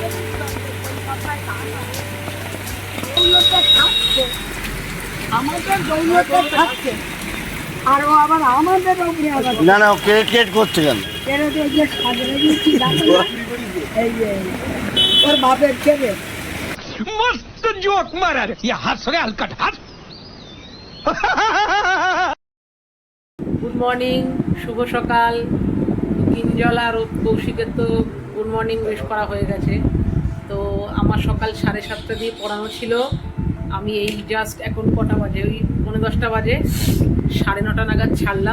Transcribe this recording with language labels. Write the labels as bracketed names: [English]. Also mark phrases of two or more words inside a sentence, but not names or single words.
[Bangla] না না, ক্রিকেট করছে কেন? ওর বাপের ছেলে [Hindi] मस्त जोक मारा रे ये हंस रे हलकट हंस। [English] good morning, [Bangla] শুভ সকাল। কিঞ্জল আর কৌশিকের তো [English] good morning wish [Bangla] করা হয়ে গেছে। তো আমার সকাল 7:30 দিয়ে পড়ানো ছিল। আমি এই জাস্ট এখন কটা বাজে, ওই 9:10 বাজে, 9:30 নাগাদ ছাড়লাম।